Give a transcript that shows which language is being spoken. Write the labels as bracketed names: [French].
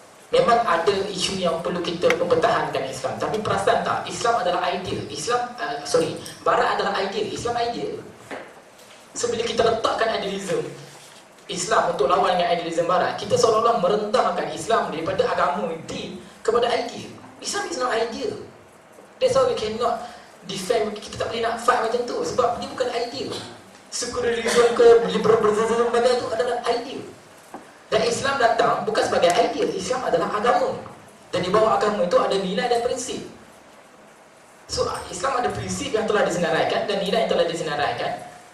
[Malay] Memang ada isu yang perlu kita mempertahankan Islam. Tapi perasan tak? Islam adalah ideal. Barat adalah ideal. Islam ideal. So bila kita letakkan idealism Islam untuk lawan dengan idealism barat, kita seolah-olah merendahkan Islam daripada agama din kepada ideal. [English] Islam is not ideal. That's why we cannot defend. [Malay] Kita tak boleh nak fight macam tu sebab ini bukan ideal. Secularism ke liberalism itu adalah ideal. Dan Islam datang bukan sebagai ideal. Islam adalah agama. Dan di bawah agama itu ada nilai dan prinsip. So Islam ada prinsip yang telah disenaraikan dan nilai yang telah disenaraikan.